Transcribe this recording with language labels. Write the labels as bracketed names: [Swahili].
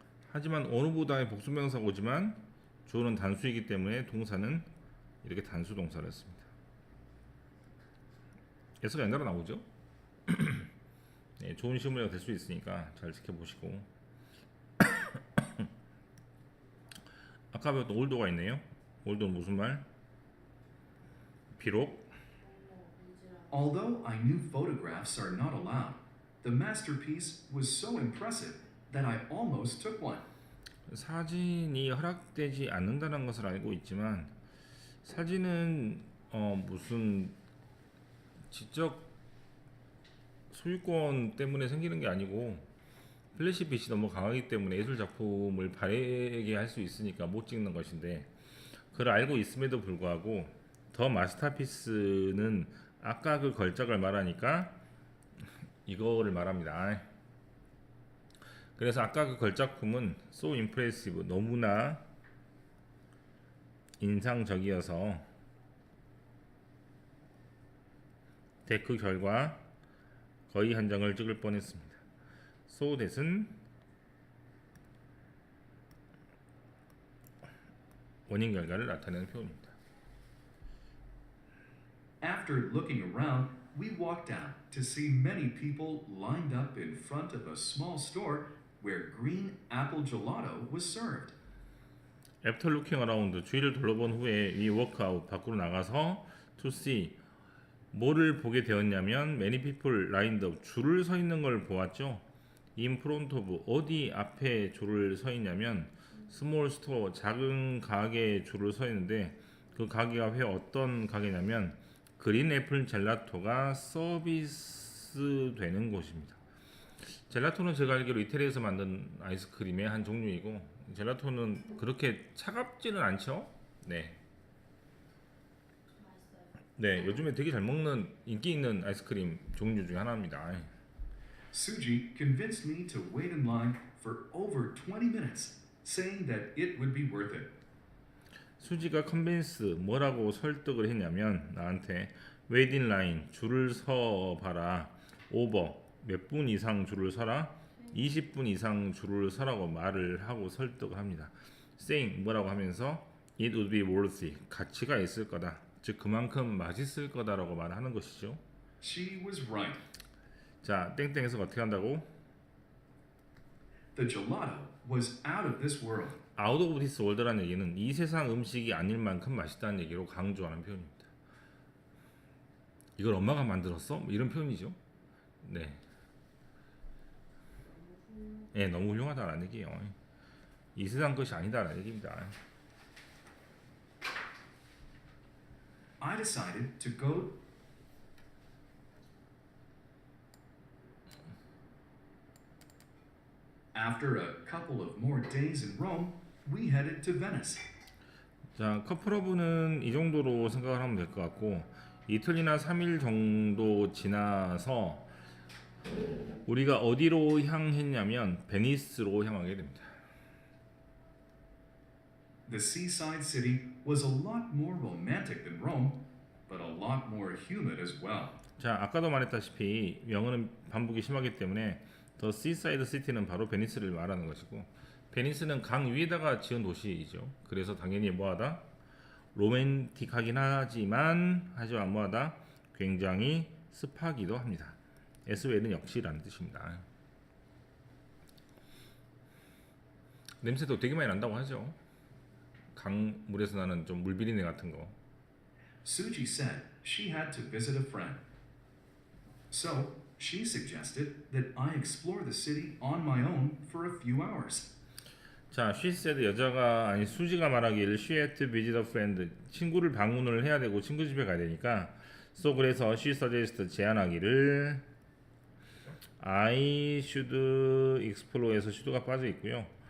[Korean] 하지만 one of 다음에 복수명사가 오지만 주어는 단수이기 때문에 동사는 이렇게 단수 동사를 했습니다. 예서가 연달아 나오죠. 네, 좋은 시험문제가 될 수 있으니까 잘 지켜보시고 아까 배웠던 올도가 있네요. 올도는 무슨 말? 비록 [English] Although I knew photographs are not allowed, the masterpiece was so impressive that I almost took one. [Korean] 사진이 허락되지 않는다는 것을 알고 있지만 사진은 무슨 지적 소유권 때문에 생기는 게 아니고 플래시 빛이 너무 강하기 때문에 예술 작품을 바래게 할 수 있으니까 못 찍는 것인데 그걸 알고 있음에도 불구하고 더 마스터피스는 아까 그 걸작을 말하니까 이거를 말합니다. 그래서 아까 그 걸작품은 [English] so impressive [Korean] 너무나 인상적이어서 그 결과 거의 한 장을 찍을 뻔했습니다. so that은 원인 결과를 나타내는 표현입니다. [English] After looking around, we walked out to see many people lined up in front of a small store where green apple gelato was served. After looking around [Korean] 주위를 둘러본 후에 [English] we walk out [Korean] 밖으로 나가서 [English] to see [Korean] 뭐를 보게 되었냐면 [English] many people lined up [Korean] 줄을 서 있는 걸 보았죠. [English] in front of [Korean] 어디 앞에 줄을 서 있냐면 [English] small store [Korean] 작은 가게에 줄을 서 있는데 그 가게가 왜 어떤 가게냐면 그린 애플 젤라토가 서비스 되는 곳입니다. 젤라토는 제가 알기로 이태리에서 만든 아이스크림의 한 종류이고 젤라토는 그렇게 차갑지는 않죠? 네. 네, 요즘에 되게 잘 먹는 인기 있는 아이스크림 종류 중에 하나입니다. [English] Suji convinced me to wait in line for over 20 minutes, saying that it would be worth it. [Korean] 수지가 컨빈스 뭐라고 설득을 했냐면 나한테 웨이딩 라인 줄을 서 봐라 오버 몇 분 이상 줄을 서라 20분 이상 줄을 서라고 말을 하고 설득을 합니다. saying 뭐라고 하면서 [English] it would be worth it [Korean] 가치가 있을 거다 즉 그만큼 맛있을 거다라고 말하는 것이죠. [English] She was right. [Korean] 자 땡땡에서 어떻게 한다고? [English] The gelato was out of this world. out of this world [Korean] 라는 얘기는 이 세상 음식이 아닐 만큼 맛있다는 얘기로 강조하는 표현입니다. 이걸 엄마가 만들었어? 뭐 이런 표현이죠. 네. 네, 너무 훌륭하다라는 얘기예요. 이 세상 것이 아니다라는 얘기입니다. [English] I decided to go After a couple of more days in Rome, we headed to Venice. [Korean] 자, 커플러브는 이 정도로 생각을 하면 될 것 같고 이틀이나 3일 정도 지나서 우리가 어디로 향했냐면 베니스로 향하게 됩니다. [English] The seaside city was a lot more romantic than Rome, but a lot more humid as well. [Korean] 자, 아까도 말했다시피 영어는 반복이 심하기 때문에 더 시사이드 시티는 바로 베니스를 말하는 것이고 베니스는 강 위에다가 지은 도시이죠. 그래서 당연히 뭐하다? 로맨틱하긴 하지만 뭐하다? 굉장히 습하기도 합니다. SOL은 역시라는 뜻입니다. 냄새도 되게 많이 난다고 하죠. 강물에서 나는 좀 물비린내 같은 거. [English] Suji said she had to visit a friend. So, she suggested that I explore the city on my own for a few hours. [Korean] 자, [English] she said [Korean] 여자가 아니 수지가 말하기를 [English] she had to visit a friend [Korean] 친구를 방문을 해야 되고 친구 집에 가야 되니까 so 그래서 [English] she suggested [Korean] 제안하기를 [English] I should explore [Korean] 에서 should가 빠져 있고요.